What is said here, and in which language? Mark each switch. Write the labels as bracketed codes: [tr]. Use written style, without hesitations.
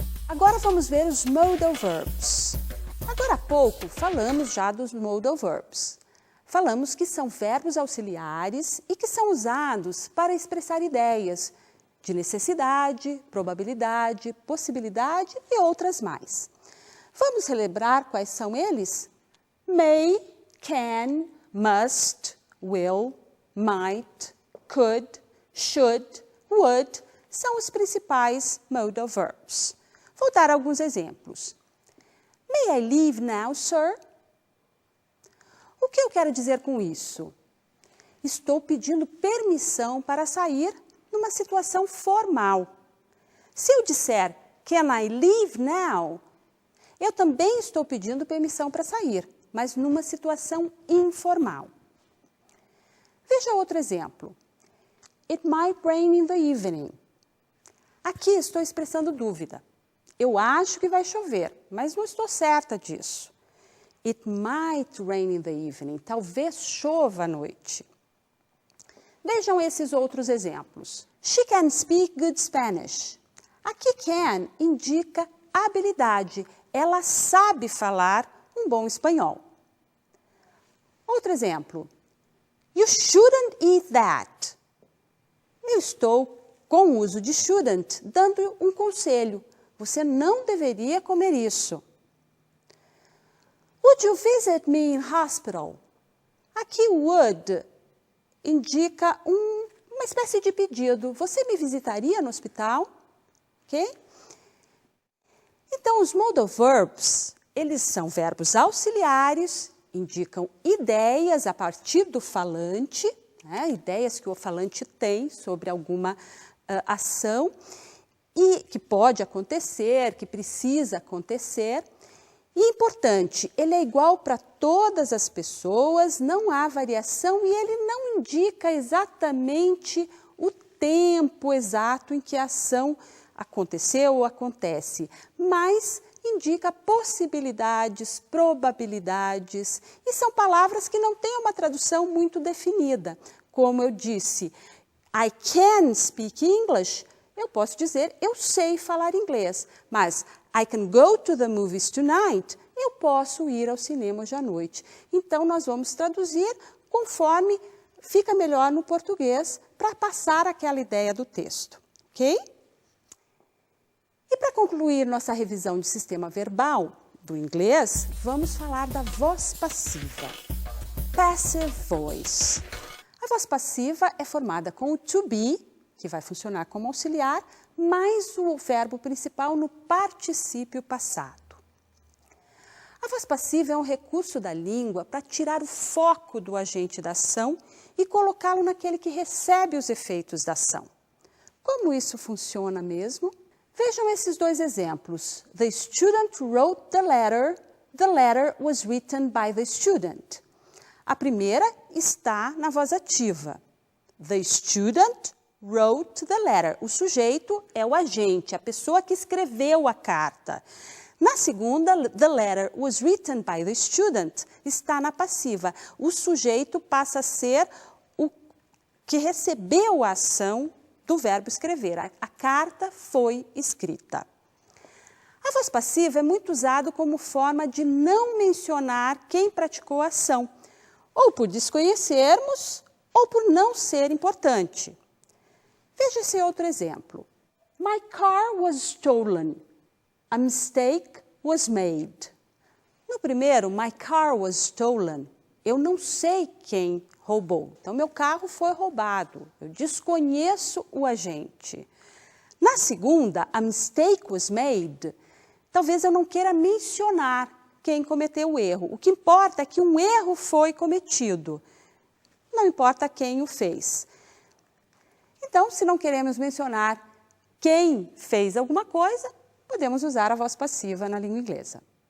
[pt] Agora vamos ver os modal verbs. Agora há pouco falamos já dos modal verbs. Falamos que são verbos auxiliares e que são usados para expressar ideias de necessidade, probabilidade, possibilidade e outras mais. Vamos relembrar quais são eles? [en] May, can, must, will, might, could, should, would [pt] são os principais [en] modal verbs. [pt] Vou dar alguns exemplos. [en] May I leave now, sir? [pt] O que eu quero dizer com isso? Estou pedindo permissão para sair numa situação formal. Se eu disser [en] can I leave now, [pt] eu também estou pedindo permissão para sair, mas numa situação informal. Veja outro exemplo. [en] It might rain in the evening. [pt] Aqui estou expressando dúvida. Eu acho que vai chover, mas não estou certa disso. [en] It might rain in the evening. [pt] Talvez chova à noite. Vejam esses outros exemplos. [en] She can speak good Spanish. [pt] Aqui can indica habilidade. Ela sabe falar um bom espanhol. Outro exemplo. [en] You shouldn't eat that. [pt] Eu estou com o uso de shouldn't, dando um conselho. Você não deveria comer isso. [en] Would you visit me in hospital? [pt] Aqui would indica uma espécie de pedido. Você me visitaria no hospital? Ok? Então, os modal verbs, eles são verbos auxiliares, indicam ideias a partir do falante, né? Ideias que o falante tem sobre alguma ação, e que pode acontecer, que precisa acontecer. E importante, ele é igual para todas as pessoas, não há variação e ele não indica exatamente o tempo exato em que a ação aconteceu ou acontece, mas indica possibilidades, probabilidades, e são palavras que não têm uma tradução muito definida. Como eu disse, [en] I can speak English. [pt] Eu posso dizer, eu sei falar inglês, mas [en] I can go to the movies tonight. [pt] Eu posso ir ao cinema hoje à noite. Então, nós vamos traduzir conforme fica melhor no português para passar aquela ideia do texto, ok? E para concluir nossa revisão de sistema verbal do inglês, vamos falar da voz passiva. Passive voice. A voz passiva é formada com o to be, que vai funcionar como auxiliar, mais o verbo principal no particípio passado. A voz passiva é um recurso da língua para tirar o foco do agente da ação e colocá-lo naquele que recebe os efeitos da ação. Como isso funciona mesmo? Vejam esses dois exemplos. [en] The student wrote the letter was written by the student. [pt] A primeira está na voz ativa. [en] The student wrote the letter. [pt] O sujeito é o agente, a pessoa que escreveu a carta. Na segunda, [en] the letter was written by the student, [pt] está na passiva. O sujeito passa a ser o que recebeu a ação do verbo escrever. A carta foi escrita. A voz passiva é muito usada como forma de não mencionar quem praticou a ação, ou por desconhecermos, ou por não ser importante. Veja esse outro exemplo. [en] My car was stolen. A mistake was made. [pt] No primeiro, [en] my car was stolen. [pt] Eu não sei quem roubou. Então, meu carro foi roubado. Eu desconheço o agente. Na segunda, [en] a mistake was made. [pt] Talvez eu não queira mencionar quem cometeu o erro. O que importa é que um erro foi cometido. Não importa quem o fez. Então, se não queremos mencionar quem fez alguma coisa, podemos usar a voz passiva na língua inglesa.